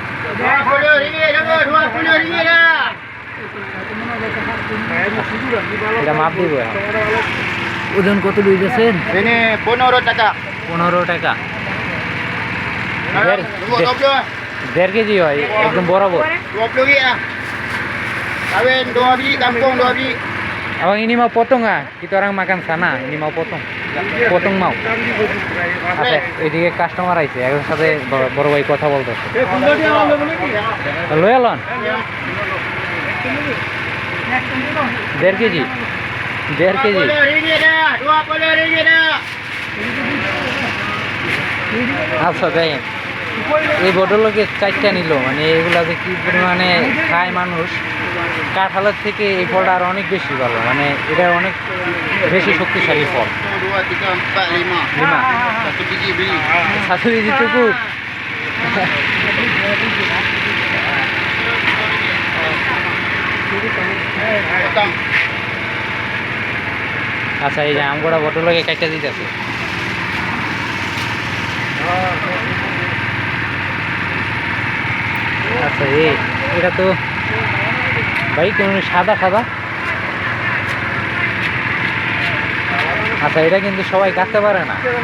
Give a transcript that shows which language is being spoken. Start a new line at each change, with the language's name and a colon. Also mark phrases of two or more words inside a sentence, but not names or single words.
Bangla: এটা মাপ দিব। ওজন কত লইতেছেন? 15 টাকা। 15 টাকা, 1.5 কেজি হয়, একদম বরাবর।
Malay: 20 ya. Kawin 2 biji, kampung 2 biji. Abang ini mau potong ah? Kita orang makan sana, ini mau potong. Potong mau.
Bangla: আচ্ছা, এদিকে কাস্টমার আইছে, এর সাথে বড় ভাই কথা বলতেছে। লয়ে লন 1.5 কেজি, 1.5 কেজি।
Malay: 20 ringgit dah, 20 ringgit dah.
Bangla: আচ্ছা, দেখেন এই ভদ্রলোকে 4টা নিল, মানে এগুলা যে কি পরিমাণে খায় মানুষ। কাঁঠালের থেকে এই ফলটা আর অনেক বেশি ভালো, মানে এটা অনেক বেশি শক্তিশালী ফল।
Malay: 2, 3, 4, 5. 1 biji beli. 1 biji cukup. Potong.
Bangla: আচ্ছা, এই যে আমগোড়া ভদ্রলোকে কাটটা দিতেছে। আচ্ছা, এটা তো ভাই কেমন সাদা সাদা। আচ্ছা, এটা কিন্তু সবাই কাটতে পারে না।